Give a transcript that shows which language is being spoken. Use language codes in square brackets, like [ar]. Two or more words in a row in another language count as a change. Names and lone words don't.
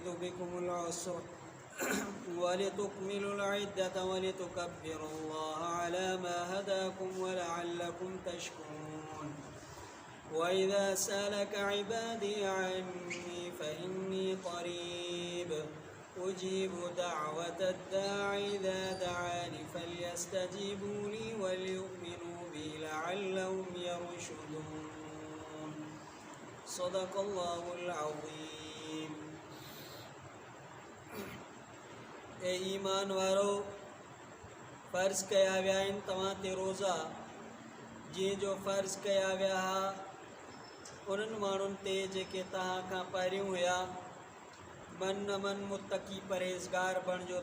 [ar] بكم العسر ولتكملوا العدة ولتكبروا الله على ما هداكم ولعلكم تشكرون وإذا سألك عبادي عني فإني قريب أجيب دعوة الداع إذا دعاني فليستجيبوا لي وليؤمنوا بي لعلهم يرشدون صدق الله العظيم। [sd] ए ईमान वारो, फ़र्ज़ कया विया आहिनि तव्हां ते रोज़ा जीअं जो फ़र्ज़ कया विया हा उन्हनि माण्हुनि ते जेके तव्हां खां पहिरियों हुया। मन मन मुतक़ी परहेज़गार बणिजो।